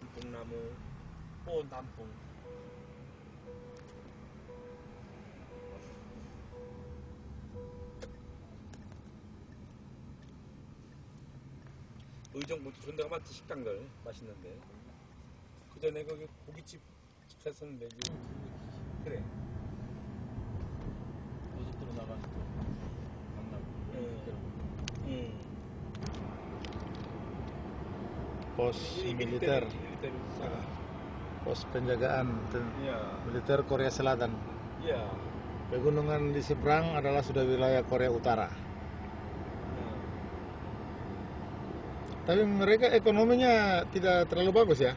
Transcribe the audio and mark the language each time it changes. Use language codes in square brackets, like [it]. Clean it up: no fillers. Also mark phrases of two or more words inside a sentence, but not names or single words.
[ko] 단풍나무 꽃 단풍 의정부도 존나 마트 식당들 맛있는데 그 전에 거기 고깃집 갔었는데 그래 고속도로 나가는 쪽 강남 [id] pos militer, pos penjagaan militer Korea Selatan. Iya. Pegunungan di seberang adalah sudah wilayah Korea Utara. Tapi mereka ekonominya tidak terlalu bagus ya.